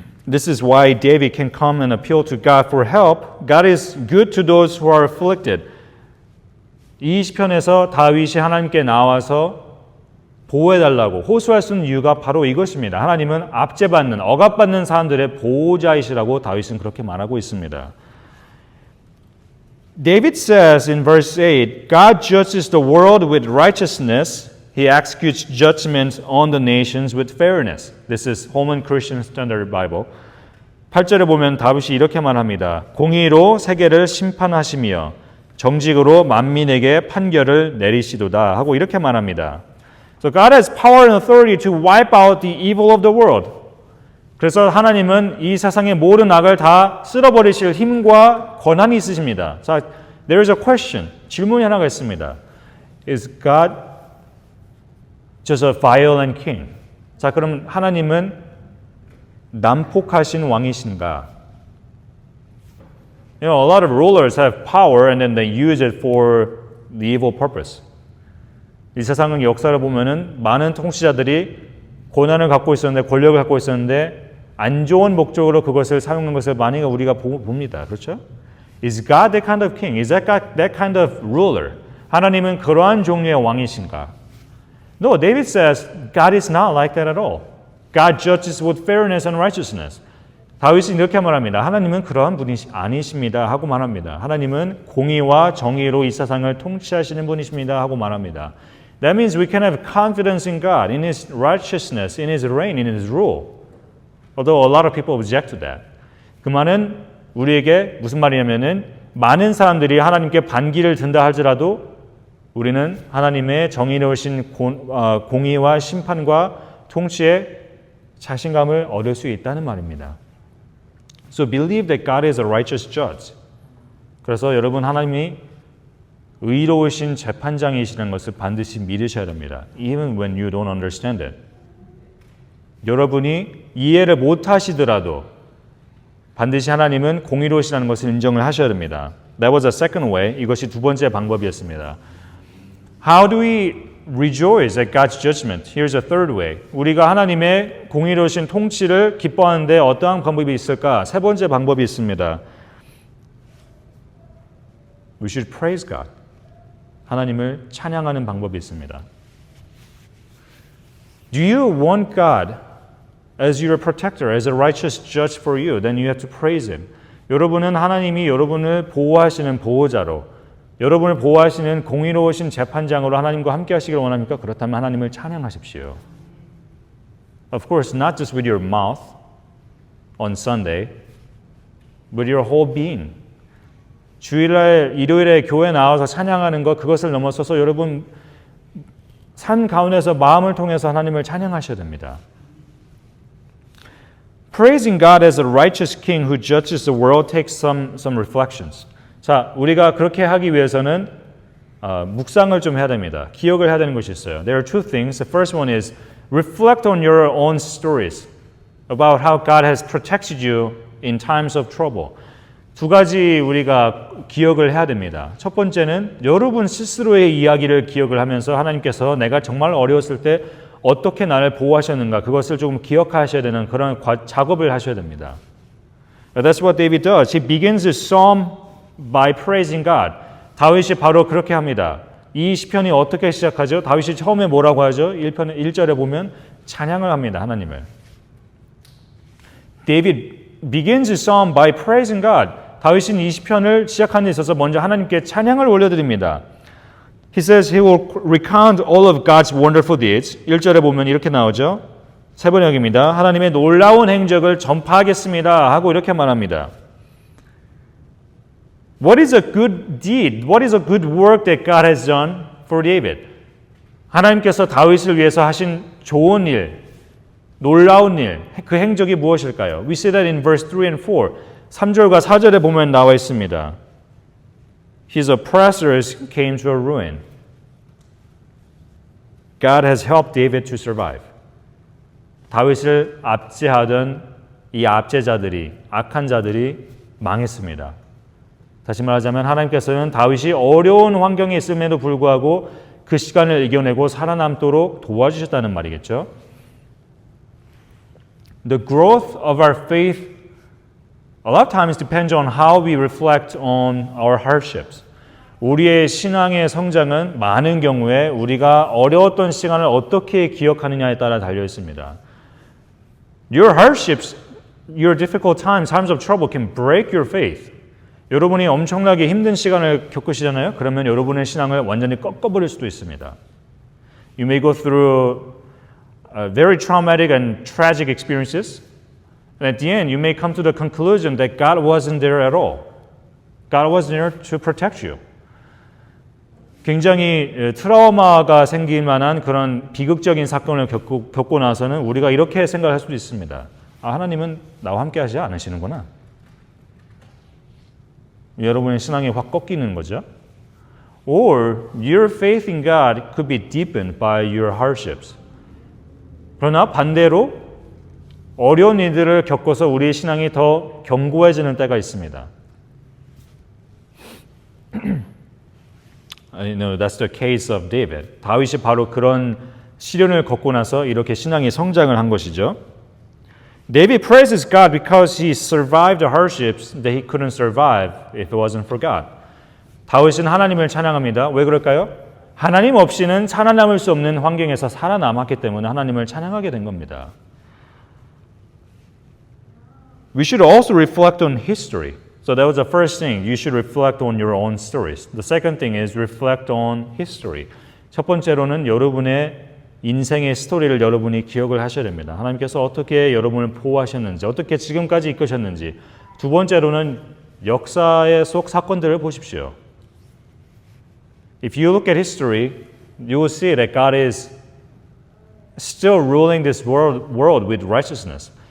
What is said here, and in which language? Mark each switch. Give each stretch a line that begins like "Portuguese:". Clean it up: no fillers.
English: This is why David can come and appeal to God for help. God is good to those who are afflicted.
Korean: 이 시편에서 다윗이 하나님께 나와서 보호해달라고 호소할 수 있는 이유가 바로 이것입니다. 하나님은 압제받는, 억압받는 사람들의 보호자이시라고 다윗은 그렇게 말하고 있습니다.
English: David says in verse 8, God judges the world with righteousness. He executes judgment on the nations with fairness. This is Holman Christian Standard Bible.
Korean: 8절에 보면 다윗이 이렇게 말합니다. 공의로 세계를 심판하시며 정직으로 만민에게 판결을 내리시도다 하고 이렇게 말합니다.
English: So God has power and authority to wipe out the evil of the world.
Korean: 그래서 하나님은 이 세상의 모든 악을 다 쓸어버리실 힘과 권한이 있으십니다. 자,
English: there is a question.
Korean: 질문이 하나가 있습니다.
English: Is God just a violent king?
Korean: 자, 그럼 하나님은 난폭하신 왕이신가?
English: You know, a lot of rulers have power and then they use it for the evil purpose.
Korean: 이 세상의 역사를 보면은 많은 통치자들이 권한을 갖고 있었는데, 권력을 갖고 있었는데 안 좋은 목적으로 그것을 사용하는 것을 많이 우리가 봅니다. 그렇죠?
English: Is God that kind of king? Is that God that kind of ruler?
Korean: 하나님은 그러한 종류의 왕이신가?
English: No, David says God is not like that at all. God judges with fairness and righteousness.
Korean: 다윗이 이렇게 말합니다. 하나님은 그러한 분이 아니십니다 하고 말합니다. 하나님은 공의와 정의로 이 세상을 통치하시는 분이십니다 하고 말합니다.
English: That means we can have confidence in God, in His righteousness, in His reign, in His rule. Although a lot of people object to that.
Korean: 그 말은 우리에게 무슨 말이냐면은 많은 사람들이 하나님께 반기를 든다 할지라도 우리는 하나님의 정의로우신 공의와 심판과 통치에 자신감을 얻을 수 있다는 말입니다.
English: So believe that God is a righteous judge.
Korean: 그래서 여러분 하나님이 의로우신 재판장이시라는 것을 반드시 믿으셔야 됩니다.
English: Even when you don't understand it.
Korean: 여러분이 이해를 못하시더라도 반드시 하나님은 공의로우시라는 것을 인정을 하셔야 됩니다.
English: That was the second way.
Korean: 이것이 두 번째 방법이었습니다.
English: How do we rejoice at God's judgment. Here's a third way.
Korean: 우리가 하나님의 공의로우신 통치를 기뻐하는데 어떠한 방법이 있을까? 세 번째 방법이 있습니다.
English: We should praise God.
Korean: 하나님을 찬양하는 방법이 있습니다.
English: Do you want God as your protector, as a righteous judge for you? Then you have to praise Him.
Korean: 여러분은 하나님이 여러분을 보호하시는 보호자로, 여러분을 보호하시는 공의로우신 재판장으로 하나님과 함께 하시길 원합니까? 그렇다면 하나님을 찬양하십시오.
English: Of course, not just with your mouth on Sunday, but your whole being.
Korean: 주일날, 일요일에 교회 나와서 찬양하는 것, 그것을 넘어서서 여러분 삶 가운데서 마음을 통해서 하나님을 찬양하셔야 됩니다.
English: Praising God as a righteous king who judges the world takes some reflections.
Korean: 자, 우리가 그렇게 하기 위해서는 묵상을 좀 해야 됩니다. 기억을 해야 되는 것이 있어요.
English: There are two things. The first one is reflect on your own stories about how God has protected you in times of trouble.
Korean: 두 가지 우리가 기억을 해야 됩니다. 첫 번째는 여러분 스스로의 이야기를 기억을 하면서 하나님께서 내가 정말 어려웠을 때 어떻게 나를 보호하셨는가 그것을 조금 기억하셔야 되는 그런 작업을 하셔야 됩니다.
English: That's what David does. He begins his psalm by praising God.
Korean: 다윗이 바로 그렇게 합니다. 이 시편이 어떻게 시작하죠? 다윗이 처음에 뭐라고 하죠? 1절에 보면 찬양을 합니다. 하나님을.
English: David begins his psalm by praising God.
Korean: 다윗은 이 시편을 시작하는 데 있어서 먼저 하나님께 찬양을 올려드립니다.
English: He says he will recount all of God's wonderful deeds.
Korean: 1절에 보면 이렇게 나오죠. 세 번역입니다. 하나님의 놀라운 행적을 전파하겠습니다 하고 이렇게 말합니다.
English: What is a good deed? What is a good work that God has done for David?
Korean: 하나님께서 다윗을 위해서 하신 좋은 일, 놀라운 일, 그 행적이 무엇일까요?
English: We see that in verse 3 and 4.
Korean: 3절과 4절에 보면 나와 있습니다.
English: His oppressors came to a ruin. God has helped David to survive.
Korean: 다윗을 압제하던 이 압제자들이, 악한 자들이 망했습니다. 다시 말하자면 하나님께서는 다윗이 어려운 환경에 있음에도 불구하고 그 시간을 이겨내고 살아남도록 도와주셨다는 말이겠죠.
English: The growth of our faith a lot of times depends on how we reflect on our hardships.
Korean: 우리의 신앙의 성장은 많은 경우에 우리가 어려웠던 시간을 어떻게 기억하느냐에 따라 달려 있습니다.
English: Your hardships, your difficult times, times of trouble can break your faith.
Korean: 여러분이 엄청나게 힘든 시간을 겪으시잖아요. 그러면 여러분의 신앙을 완전히 꺾어버릴 수도 있습니다.
English: You may go through very traumatic and tragic experiences. And at the end, you may come to the conclusion that God wasn't there at all. God wasn't there to protect you.
Korean: 굉장히 트라우마가 생길 만한 그런 비극적인 사건을 겪고 나서는 우리가 이렇게 생각할 수도 있습니다. 아, 하나님은 나와 함께 하지 않으시는구나. 여러분의 신앙이 확 꺾이는 거죠.
English: Or your faith in God could be deepened by your hardships.
Korean: 그러나 반대로 어려운 일들을 겪어서 우리의 신앙이 더 견고해지는 때가 있습니다.
English: I know that's the case of David.
Korean: 다윗이 바로 그런 시련을 겪고 나서 이렇게 신앙이 성장을 한 것이죠.
English: David praises God because he survived the hardships that he couldn't survive if it wasn't for God.
Korean: 다윗은 하나님을 찬양합니다. 왜 그럴까요? 하나님 없이는 살아남을 수 없는 환경에서 살아남았기 때문에 하나님을 찬양하게 된 겁니다.
English: We should also reflect on history. So that was the first thing. You should reflect on your own stories. The second thing is reflect on history.
Korean: 첫 번째로는 여러분의 인생의 스토리를 여러분이 기억을 하셔야 됩니다. 하나님께서 어떻게 여러분을 보호하셨는지, 어떻게 지금까지 이끄셨는지. 두 번째로는 역사의 속 사건들을 보십시오.
English: If you look at history, you will see that God is still ruling this world with righteousness.